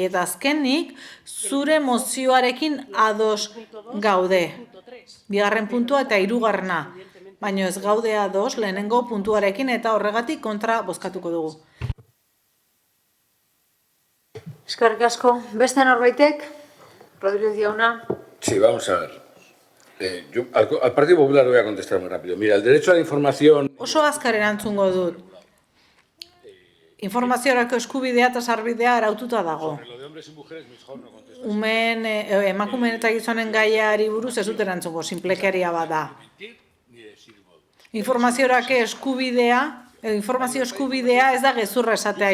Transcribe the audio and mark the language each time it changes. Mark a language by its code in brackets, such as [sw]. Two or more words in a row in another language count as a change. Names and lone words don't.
[eu] Eta azkenik, zure mozioarekin ados gaude. Bigarren puntua eta hirugarrena. Baina ez gaude ados lehenengo puntuarekin eta horregatik kontra bozkatuko dugu. Eskerrik asko. Beste norbaitek? Rodríguez jauna. [es] Sí, vamos a ver. Yo al Partido Popular voy a contestar muy rápido. Mira, el derecho a la información... [eu] Oso azkar erantzungo dut. Informaziorako eskubidea eta sarbidea araututa dago. Emakumeen eta gizonen gaiari buruz ez dut erantzungo, sinplekeria bada. Informaziorako informazio eskubidea ez da gezurra esatea.